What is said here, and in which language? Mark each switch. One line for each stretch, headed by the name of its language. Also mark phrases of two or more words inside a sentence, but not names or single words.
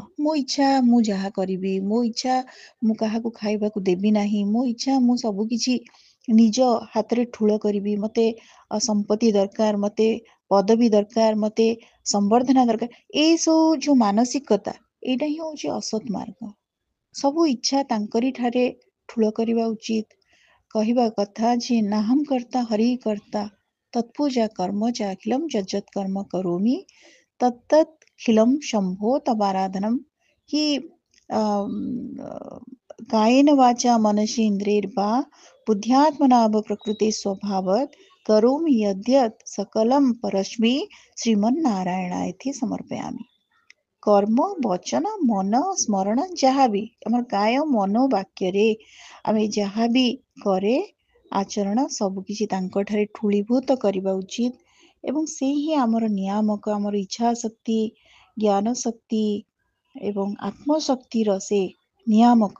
Odia: ମୋ ଇଚ୍ଛା ମୁଁ ଯାହା କରିବି, ମୋ ଇଚ୍ଛା ମୁଁ କାହାକୁ ଖାଇବାକୁ ଦେବି ନାହିଁ, ମୋ ଇଚ୍ଛା ମୁଁ ସବୁ କିଛି ନିଜ ହାତରେ ଠୁଳ କରିବି, ମତେ ସମ୍ପତ୍ତି ଦରକାର, ମତେ ପଦବୀ ଦରକାର, ମତେ ସମ୍ବର୍ଦ୍ଧନା ଦରକାର, ଏଇ ସବୁ ଯୋଉ ମାନସିକତା, ଏଇଟା ହିଁ ହଉଛି ଅସତ୍ ମାର୍ଗ। ସବୁ ଇଚ୍ଛା ତାଙ୍କରି ଠାରେ ଠୁଳ କରିବା ଉଚିତ। କହିବା କଥା ଯେ
Sanskrit: ନାହଂ କର୍ତ୍ତା ହରି କର୍ତ୍ତା, ତତ୍ପୂଜା କର୍ମ ଚ ଅଖିଲମ୍ ଯଜ୍ଜତ୍ କର୍ମ କରୋମି ତତ୍ତତ୍ ଖିଲମ୍ ଶମ୍ଭୋ ତବାରାଧନମ୍। କି कायेन वाचा मनसि इन्द्रियैर्वा बुद्ध्यात्मना प्रकृते स्वभावत् करोमि यद्यत् सकलं परस्मै श्रीमन्नारायणाय समर्पयामि।
Hindi: कर्म वचन मन स्मरण
Odia: ଯାହାବି ଆମର କାୟ ମନ ବାକ୍ୟରେ ଆମେ ଯାହାବି କରେ ଆଚରଣ ସବୁକିଛି ତାଙ୍କଠାରେ ଠୁଳୀଭୂତ କରିବା ଉଚିତ, ଏବଂ ସେ ହିଁ ଆମର ନିୟାମକ, ଆମର ଇଚ୍ଛା ଶକ୍ତି, ଜ୍ଞାନ ଶକ୍ତି ଏବଂ ଆତ୍ମଶକ୍ତିର ସେ ନିୟାମକ।